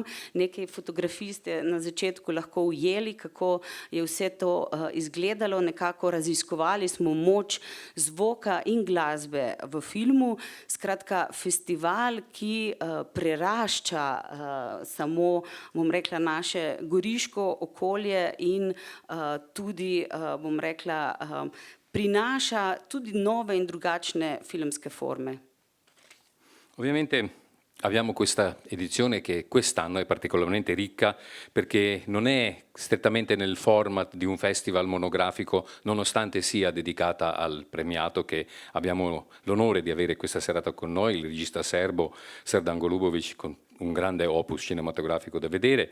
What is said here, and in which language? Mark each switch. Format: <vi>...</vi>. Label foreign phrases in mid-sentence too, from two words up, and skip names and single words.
<sl>Nekaj fotografij ste na začetku lahko ujeli, kako je vse to izgledalo, nekako raziskovali smo moč zvoka in glasbe v filmu. Skratka, festival, ki prerašča samo, bom rekla, naše goriško okolje in tudi, bom rekla, prinaša tudi nove in drugačne filmske forme.</sl> <it>Ovviamente abbiamo questa edizione che quest'anno è particolarmente ricca perché non è strettamente nel format di un festival monografico, nonostante sia dedicata al premiato che abbiamo l'onore di avere questa serata con noi, il regista serbo Srdan Golubovic, con un grande opus cinematografico da vedere.</it>